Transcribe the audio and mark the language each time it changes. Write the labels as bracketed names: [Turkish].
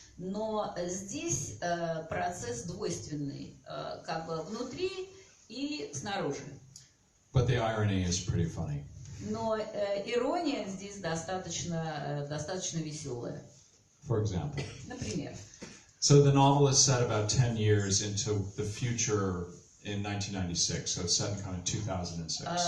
[Russian] Но здесь процесс двойственный, как бы внутри и снаружи. [English] But the irony is pretty funny. [Russian] Но ирония здесь достаточно веселая. [English] For example. [Russian] Например. [English] So the novel is set about 10 years into the future in 1996, so it's set in kind of 2006.